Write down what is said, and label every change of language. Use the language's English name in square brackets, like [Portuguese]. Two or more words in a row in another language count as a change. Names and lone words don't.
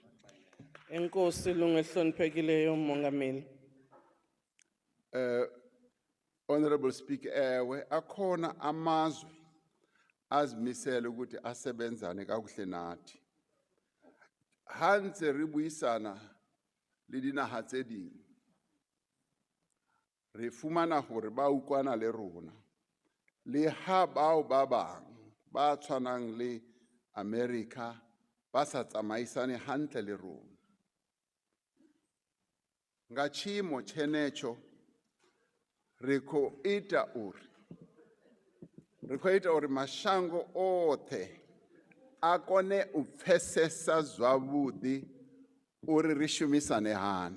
[Xhosa] Enkosi lungehloniphekileyo mongameli. [English] Honorable Speaker, [Xhosa] ewe akhona amazwe azimisele ukuthi asebenzane kakuhle nathi. [Southern Sotho] Hanse ribuyisana le dinaga tse ding. Re fumana hore ba ukwana le rona. Le ha bao ba bang ba tshwanang le America ba sa tsamaisane hantle le rona. [Venda] Nga tshimo tshenecho reko ita uri mashango othe a kone u pfesesa zwavhuḓi uri ri shumisane hani.